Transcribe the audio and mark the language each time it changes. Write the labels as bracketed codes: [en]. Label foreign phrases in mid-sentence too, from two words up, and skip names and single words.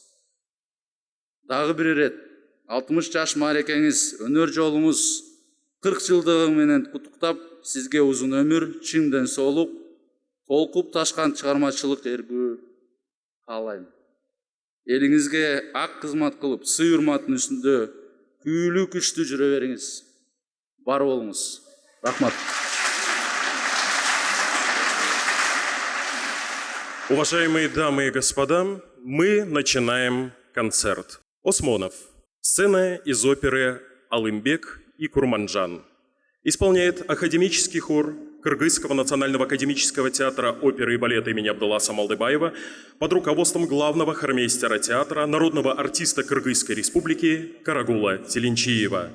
[ky] Дагы бир ирет 60 жаш маарекеңиз, өнөр жолуңуз 40 жылдыгы менен куттуктап, сизге узун өмүр, чын ден соолук, толкуп ташкан чыгармачылык эргүү каалайм. Элиңизге ак кызмат кылып, сый урматтын үстүндө күйлүү күчтүү жүрө бериңиз. Бар болуңуз. Рахмат. [ru] Уважаемые дамы и господа, мы начинаем концерт. Осмонов. Сцена из оперы «Алымбек и Курманджан». Исполняет академический хор Кыргызского национального академического театра оперы и балета имени Абдулласа Малдыбаева под руководством главного хормейстера театра, народного артиста Кыргызской республики Карагула Телинчиева.